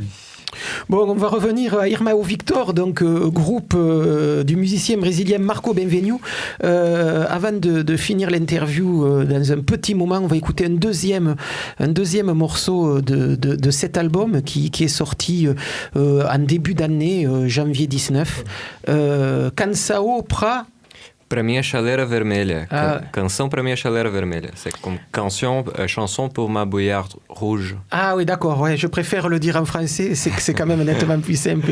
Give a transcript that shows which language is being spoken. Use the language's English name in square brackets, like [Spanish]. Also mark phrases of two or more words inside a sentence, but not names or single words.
[French] Bon, on va revenir à Irmão Victor, donc groupe du musicien brésilien Marco Benvenu. Avant de finir l'interview, dans un petit moment, on va écouter un deuxième morceau de cet album qui est sorti en début d'année, janvier 19. [Portuguese] Canção pra... Para mim é Chaleira Vermelha. Canção para mim é Chaleira Vermelha. [French] C'est comme chanson pour ma bouillarde rouge. Ah oui, d'accord. Ouais, je préfère le dire en français. C'est quand même nettement plus simple.